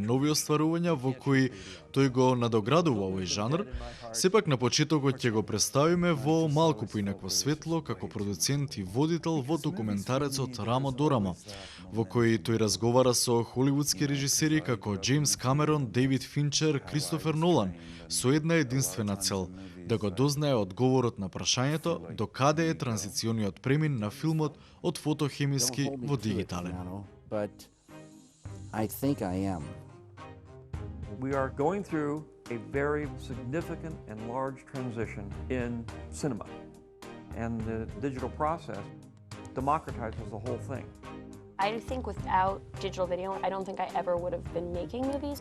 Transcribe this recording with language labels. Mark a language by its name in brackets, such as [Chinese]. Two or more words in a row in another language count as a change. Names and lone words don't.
[Macedonian] нови остварувања во кои тој го надоградува овој жанр, сепак на почетокот ќе го представиме во малку поинакво светло како продуцент и водител во документарецот Рамо Дорамо, во кој тој разговара со холивудски режисери како Джеймс Камерон, Дейвид Финчер, Кристофер Нолан, со една единствена цел – да го дознае одговорот на прашањето до каде е транзициониот премин на филмот од фотохемиски во дигитален. [English] But I think I am. We are going through a very significant and large transition in cinema. And the digital process democratizes the whole thing. I think without digital video, I don't think I ever would have been making movies.